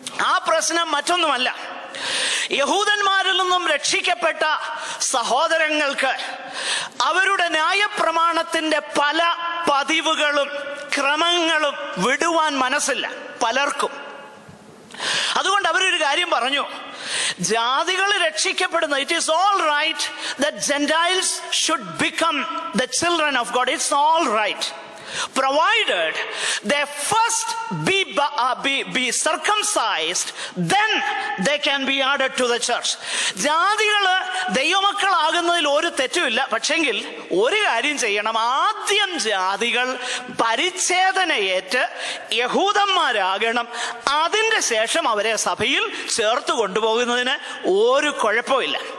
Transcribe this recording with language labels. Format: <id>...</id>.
<ml>ആ പ്രശ്നം മറ്റൊന്നുമല്ല, യഹൂദന്മാരിൽ നിന്നും രക്ഷിക്കപ്പെട്ട സഹോദരങ്ങൾക്ക് അവരുടെ ന്യായപ്രമാണത്തിന്റെ പല പതിവുകളും ക്രമങ്ങളും വിടുവാൻ മനസ്സില്ല പലർക്കും. അതുകൊണ്ട് അവരൊരു കാര്യം പറഞ്ഞു, ജാതികൾ രക്ഷിക്കപ്പെടുന്ന,</ml> <en>It is all right that gentiles should become the children of God. It's all right provided they first be circumcised, then they can be added to the church.</en> <ml>ജാതികള് ദൈവമക്കളാകുന്നതിൽ ഒരു തെറ്റുമില്ല. പക്ഷെങ്കിൽ ഒരു കാര്യം ചെയ്യണം, ആദ്യം ജാതികൾ പരിച്ഛേദനയേറ്റ് യഹൂദന്മാരാകണം. അതിന്റെ ശേഷം അവരെ സഭയിൽ ചേർത്ത് കൊണ്ടുപോകുന്നതിന് ഒരു കുഴപ്പമില്ല.</ml>